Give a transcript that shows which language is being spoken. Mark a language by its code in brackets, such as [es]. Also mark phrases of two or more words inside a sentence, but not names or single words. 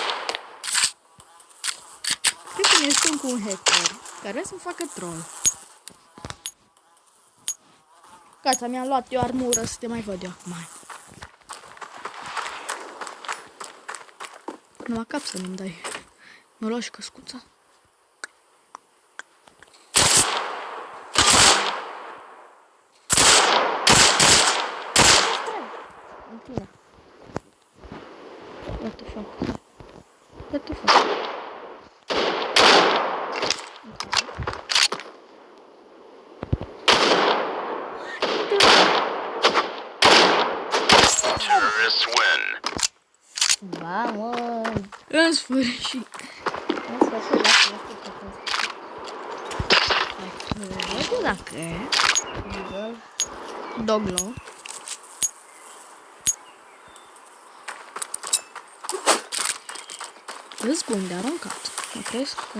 [ro] Cred că ne stăm cu un hacker care vrea să-mi facă troll. Gata, mi-am luat eu armură să te mai văd eu acum. Numai cap să nu-mi dai. Mi-a luat și căscuța. [en] What the fuck? What the fuck? Terrorists win. [ro] Ba, mă. În sfârșit. În sfârșit, lasă-mă știu Nu știu dacă e. Deagle. Doglo. Îți bun de aruncat. Nu crezi?